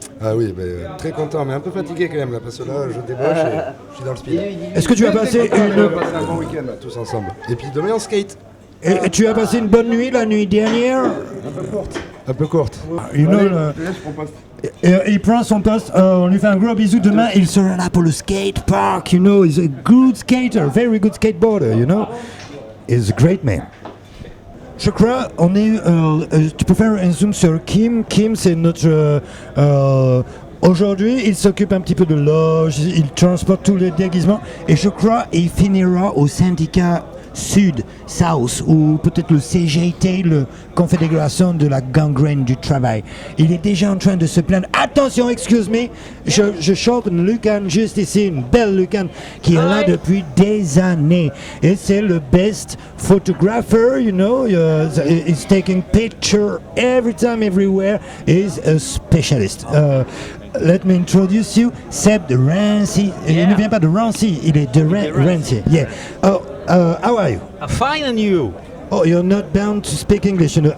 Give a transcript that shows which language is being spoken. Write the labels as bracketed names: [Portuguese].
[French] Ah oui, mais, très content, mais un peu fatigué quand même là, parce que là je débauche et je suis dans le speed. Est-ce que tu as passé On va passer un bon week-end là, tous ensemble. Et puis demain on skate. et tu as passé une bonne nuit la nuit dernière? Un peu courte. un peu courte. [English] You know, [French] il prend son poste, on lui fait un gros bisou. Demain, il sera là pour le skate park. [English] You know, he's a good skater, very good skateboarder. You know, he's a great man. [French] Je crois, tu peux faire un zoom sur Kim. Kim, c'est notre. Aujourd'hui, il s'occupe un petit peu de loge, il transporte tous les déguisements. Et je crois il finira au syndicat Sud, South, ou peut-être le CGT, la Confédération de la gangrène du travail. Il est déjà en train de se plaindre. Attention, [English] excuse me, [French] je chope une Lucan juste ici, une belle Lucan qui est là depuis des années. Et c'est le [English] best photographer, you know, he's taking picture every time, everywhere. He's a specialist. Let me introduce you, Seb de Rancy. [French] Il ne vient pas de Rancy, il est de Rancy. [English] Yeah. How are you? Fine, and you? Oh, you're not bound to speak English, you know.